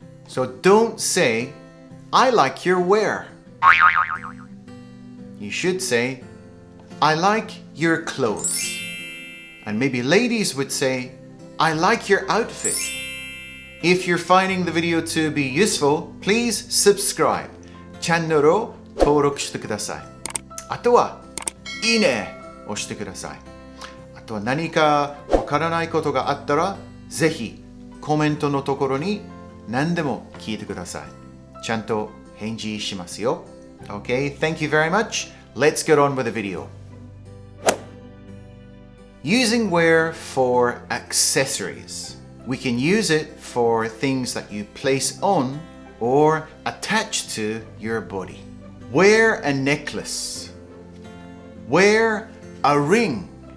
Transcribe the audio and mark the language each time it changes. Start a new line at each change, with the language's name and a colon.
English: So don't say, I like your wear.You should say, I like your clothes. And maybe ladies would say, I like your outfit. If you're finding the video to be useful, please subscribe.
Japanese: チャンネルを登録してください。あとは、いいねを押してください。あとは何かわからないことがあったら、ぜひコメントのところに何でも聞いてください。ちゃんと返事しますよ。
English: Okay, thank you very much. Let's get on with the video. Using wear for accessories. We can use it for things that you place on or attach to your body. Wear a necklace. Wear a ring.